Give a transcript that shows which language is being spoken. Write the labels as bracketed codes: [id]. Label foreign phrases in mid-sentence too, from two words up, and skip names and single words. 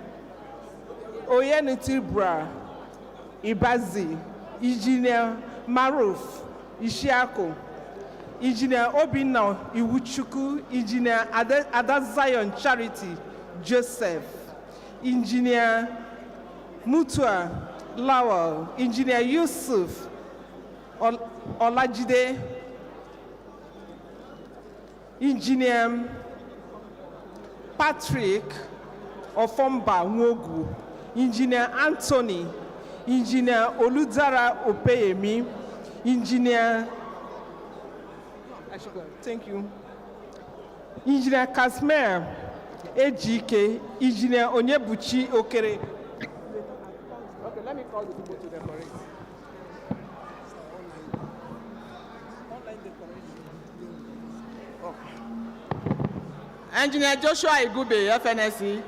[en] Oyenitibra Ibazi, Engineer Maruf Ishiako, Engineer Obina Iwuchuku, Engineer Adazion Charity Joseph, Engineer Mutua Lawal, Engineer Yusuf Olajide, Engineer Patrick Ofomba Nwogu, Engineer Anthony, Engineer Oludara Opeyemi, Engineer thank you. Engineer Kasmer Ejike, Engineer Onyebuchi Okere. Okay, let me call the people to decorate. Engineer Joshua Igube, FNSC.